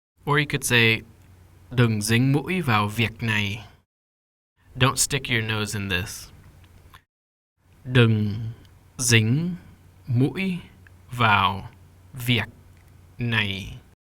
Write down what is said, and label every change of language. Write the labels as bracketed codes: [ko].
[en] Or you could say, [vi] đừng dính mũi vào việc này. [en] Don't stick your nose in this. [vi] Đừng dính mũi vào việc này.